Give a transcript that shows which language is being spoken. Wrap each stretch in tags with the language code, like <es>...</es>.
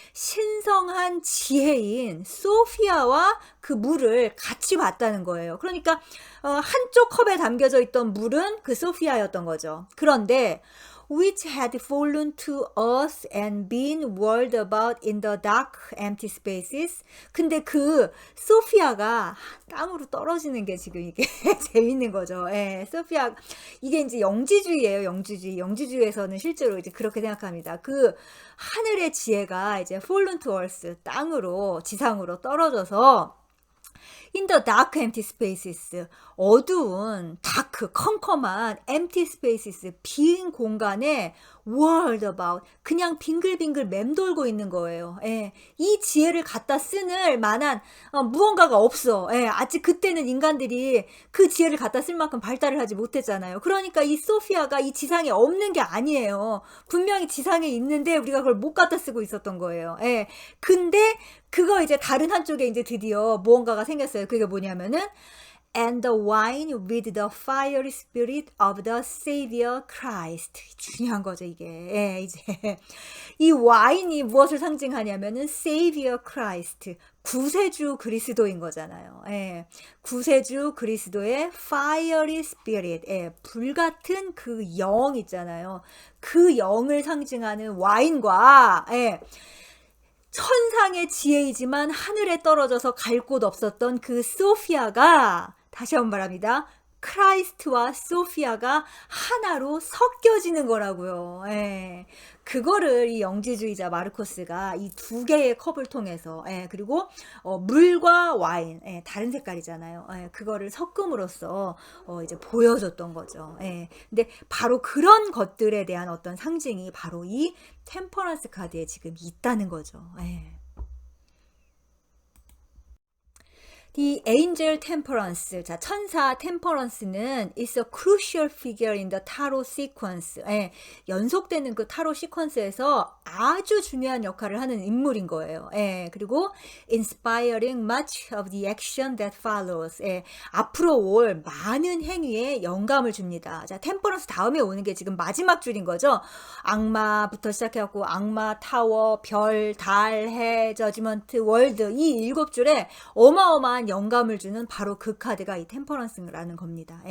<ko>신성한 지혜인 소피아와 그 물을 같이 봤다는 거예요. 그러니까 한쪽 컵에 담겨져 있던 물은 그 소피아였던 거죠. 그런데</ko> <en>which had fallen to earth and been whirled about in the dark empty spaces.</en> <ko>근데 그 소피아가 땅으로 떨어지는 게 지금 이게 재밌는 거죠. 예, 소피아 이게 이제 영지주의예요. 영지주의에서는 실제로 이제 그렇게 생각합니다. 그 하늘의 지혜가 이제</ko> <en>fallen to earth,</en> <ko>땅으로 지상으로 떨어져서</ko> <en>in the dark empty spaces,</en> <ko>어두운 다크 컴컴한</ko> <en>empty spaces,</en> <ko>빈 공간에</ko> <en>whirled about,</en> <ko>그냥 빙글빙글 맴돌고 있는 거예요. 예, 이 지혜를 갖다 쓰는 만한 무언가가 없어. 예, 아직 그때는 인간들이 그 지혜를 갖다 쓸 만큼 발달을 하지 못했잖아요. 그러니까 이 소피아가 이 지상에 없는 게 아니에요. 분명히 지상에 있는데 우리가 그걸 못 갖다 쓰고 있었던 거예요. 예, 근데 그거 이제 다른 한쪽에 이제 드디어 무언가가 생겼어요. 그게 뭐냐면은</ko> <en>and the wine with the fiery spirit of the Savior Christ.</en> <ko>중요한 거죠, 이게. 예, 이제 이 와인이 무엇을 상징하냐면은 Savior Christ, 구세주 그리스도인 거잖아요. 예, 구세주 그리스도의</ko> <en>fiery spirit,</en> <ko>예, 불같은 그 영 있잖아요. 그 영을 상징하는 와인과, 예, 천상의 지혜이지만 하늘에 떨어져서 갈 곳 없었던 그 소피아가, 다시 한번 말합니다, 크라이스트와 소피아가 하나로 섞여지는 거라고요. 예. 그거를 이 영지주의자 마르코스가 이 두 개의 컵을 통해서, 예, 그리고 물과 와인, 예, 다른 색깔이잖아요. 예, 그거를 섞음으로써 이제 보여줬던 거죠. 예. 근데 바로 그런 것들에 대한 어떤 상징이 바로 이 템퍼런스 카드에 지금 있다는 거죠. 예.</ko> <en>The angel temperance,</en> <ko>자, 천사 템퍼런스는</ko> <en>is a crucial figure in the tarot sequence.</en> <ko>예, 연속되는 그 타로 시퀀스에서 아주 중요한 역할을 하는 인물인 거예요. 예, 그리고</ko> <en>inspiring much of the action that follows.</en> <ko>예, 앞으로 올 많은 행위에 영감을 줍니다. 자, 템퍼런스 다음에 오는 게 지금 마지막 줄인 거죠. 악마부터 시작해갖고 악마, 타워, 별, 달, 해, 저지먼트, 월드, 이 7줄에 어마어마한 영감을 주는 바로 그 카드가 이 템퍼런스라는 겁니다.</ko>